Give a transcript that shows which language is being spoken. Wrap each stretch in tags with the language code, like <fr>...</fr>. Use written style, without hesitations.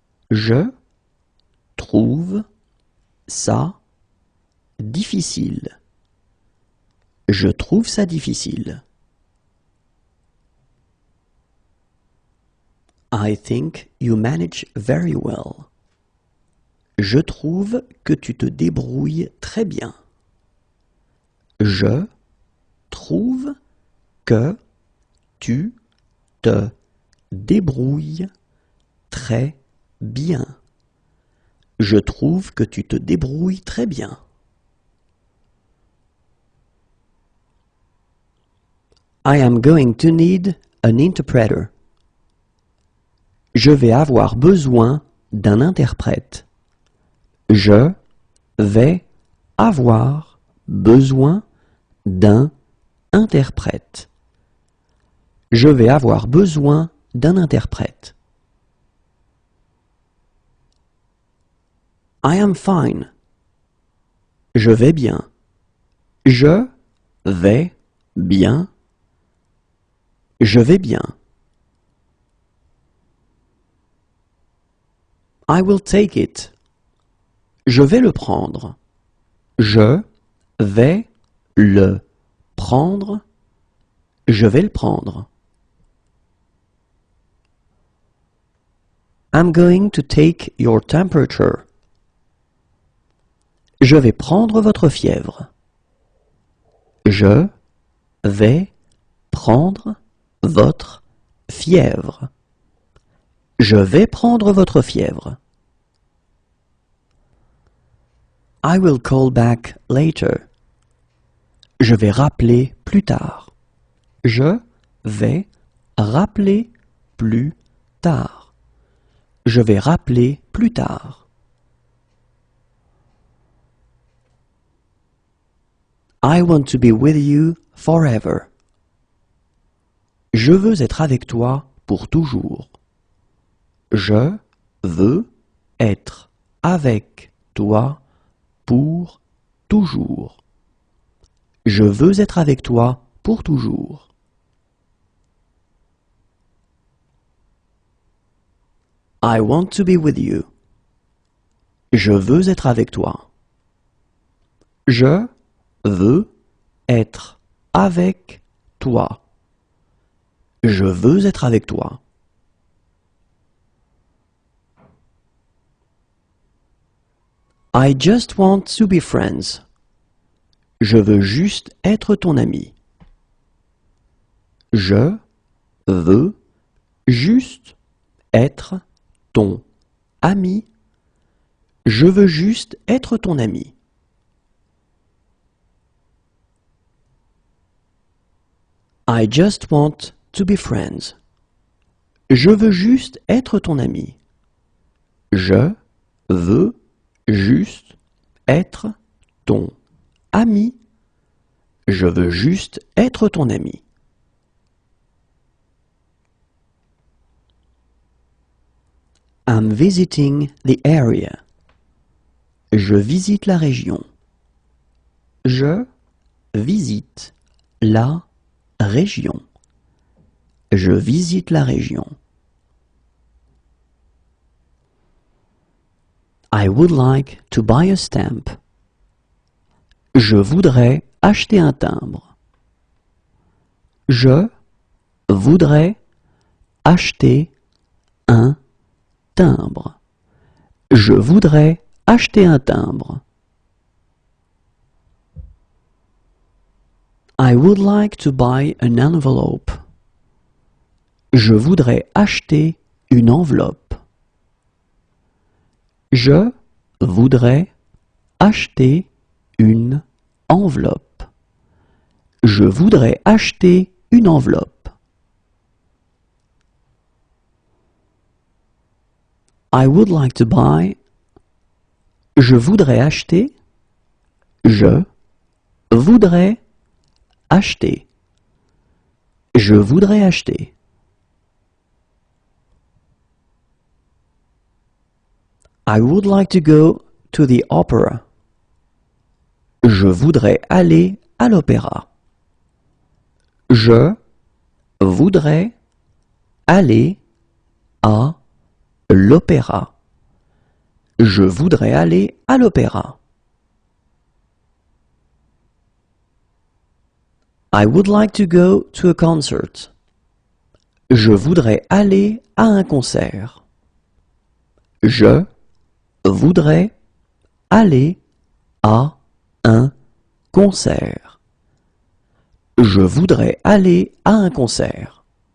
<fr>Je trouve ça difficile. Je trouve ça difficile.</fr> <en>I think you manage very well.</en> <fr>Je trouve que tu te débrouilles très bien. Je trouve que tu te débrouilles très bien. Je trouve que tu te débrouilles très bien.</fr> <en>I am going to need an interpreter.</en> <fr>Je vais avoir besoin d'un interprète. Je vais avoir besoin d'un interprète. Je vais avoir besoin d'un interprète.</fr> <en>I am fine.</en> <fr>Je vais bien. Je vais bien. Je vais bien.</fr> <en>I will take it.</en> <fr>Je vais le prendre. Je vais le prendre. Je vais le prendre.</fr> <en>I'm going to take your temperature.</en> <fr>Je vais prendre votre fièvre. Je vais prendre votre fièvre. Je vais prendre votre fièvre.</fr> <en>I will call back later.</en> <fr>Je vais rappeler plus tard. Je vais rappeler plus tard. Je vais rappeler plus tard.</fr> <en>I want to be with you forever.</en> <fr>Je veux être avec toi pour toujours. Je veux être avec toi pour toujours. Je veux être avec toi pour toujours.</fr> <en>I want to be with you.</en> <fr>Je veux être avec toi. Je veux être avec toi. Je veux être avec toi.</fr> <en>I just want to be friends.</en> <fr>Je veux juste être ton ami. Je veux juste être ton ami. Je veux juste être ton ami.</fr> <en>I just want to be friends.</en> <fr>Je veux juste être ton ami. Je veux juste être ton ami. Je veux juste être ton ami.</fr> <en>I'm visiting the area.</en> <fr>Je visite la région. Je visite la région. Je visite la région.</fr> <en>I would like to buy a stamp.</en> <fr>Je voudrais acheter un timbre. Je voudrais acheter un timbre. Je voudrais acheter un timbre.</fr> <en>I would like to buy an envelope.</en> <fr>Je voudrais acheter une enveloppe. Je voudrais acheter une enveloppe. Je voudrais acheter une enveloppe.</fr> <en>I would like to buy.</en> <fr>Je voudrais acheter. Je voudrais acheter. Je voudrais acheter.</fr> <en>I would like to go to the opera.</en> <fr>Je voudrais aller à l'opéra. Je voudrais aller à l'opéra. Je voudrais aller à l'opéra.</fr> <en>I would like to go to a concert.</en> <fr>Je voudrais aller à un concert. Je voudrais aller à un concert. Je voudrais aller à un concert.</fr>